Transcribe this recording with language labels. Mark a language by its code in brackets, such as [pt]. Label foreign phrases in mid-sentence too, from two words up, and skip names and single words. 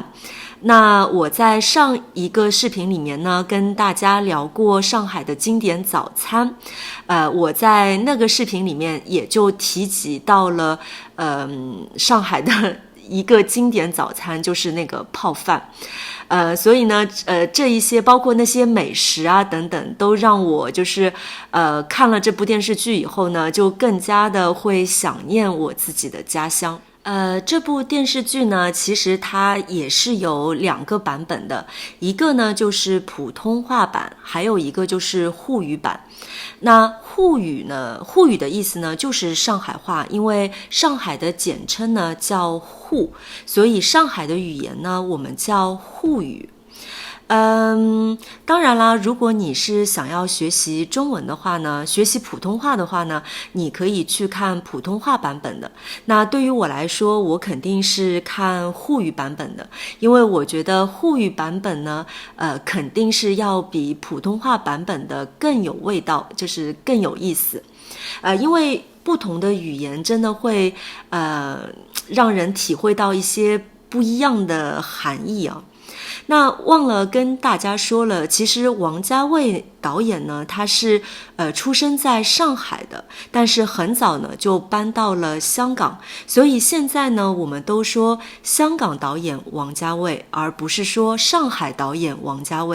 [zh] 那我在上一個視頻裡面呢，跟大家聊過上海的經典早餐，我在那個視頻裡面也就提及到了，上海的一個經典早餐就是那個泡飯。所以呢，這一些包括那些美食啊等等，都讓我就是看了這部電視劇以後呢，就更加的會想念我自己的家鄉。這部電視劇呢，其實它也是有2個版本的，一個呢就是普通話版，還有一個就是滬語版。那滬語的意思呢就是上海話，因為上海的簡稱呢叫滬，所以上海的語言呢我們叫滬語。當然啦，如果你是想要學習中文的話呢，學習普通話的話呢，你可以去看普通話版本的。那對於我來說，我肯定是看滬語版本的，因為我覺得滬語版本呢，肯定是要比普通話版本的更有味道，就是更有意思。因為不同的語言真的会讓人體會到一些不一樣的含義啊。那忘了跟大家說了，其實王家衛導演呢，他是出生在上海的，但是很早呢就搬到了香港，所以現在呢我們都說香港導演王家衛，而不是說上海導演王家衛。